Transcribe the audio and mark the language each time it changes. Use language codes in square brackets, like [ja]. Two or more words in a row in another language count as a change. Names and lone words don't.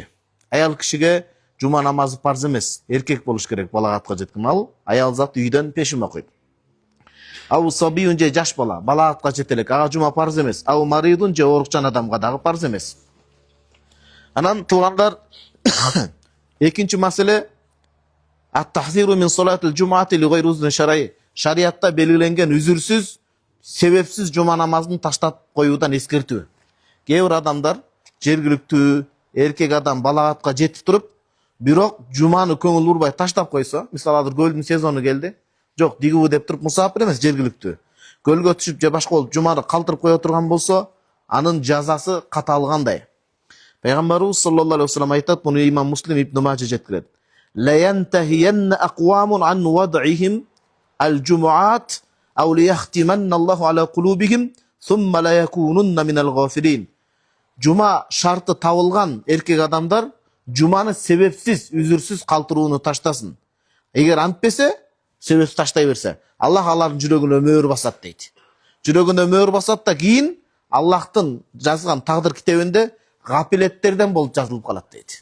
[ky] Аял кишиге жума намазы парз эмес, эркек болуш керек, балагатка жеткен. Ал аял зат үйдөн пешим окуйт. [ar] أو صبي [ky] же жаш бала, балагатка жете элек, ага жума парз эмес. [ar] أو مريض [ky] же оорукчан адамга дагы парз эмес. Анан туугандар, экинчи маселе [ar] التحذير من صلاة الجمعة لغير عذر شرعي. [ky] Шариатта белгиленген үзүрсүз, себепсиз жума намазын таштап коюудан эскертүү. Кээ бир адамдар жергиликтүү эркек адам балагатка жетип туруп, бирок жуманы көңүл бурбай таштап койсо, мисалы азыр көлдүн сезону келди, жок дигүү деп туруп мусафир эмес, жергиликтүү көлгө түшүп же башка болуп жуманы калтырып кое турган болсо, анын жазасы каталгандай. Пайгамбарыбыз [ar] صلى الله عليه وسلم [ky] айтат, муну имам Муслим ибн Мажа жеткирет. [ar] لا ينتهين أقوام عن ودعهم الجمعات أو ليختمن الله على قلوبهم ثم لا يكونن من الغافلين. [ky] Жума шарты табылган эркек адамдар жуманы себепсиз, үзүрсүз калтырууну таштасын. Эгер антпесе, себепсиз таштай берсе, Аллах алардын жүрөгүнө мөөр басат дейт. Жүрөгүнө мөөр басат да кийин Аллахтын жазган тагдыр китебинде гапилеттерден болуп жазылып калат дейт.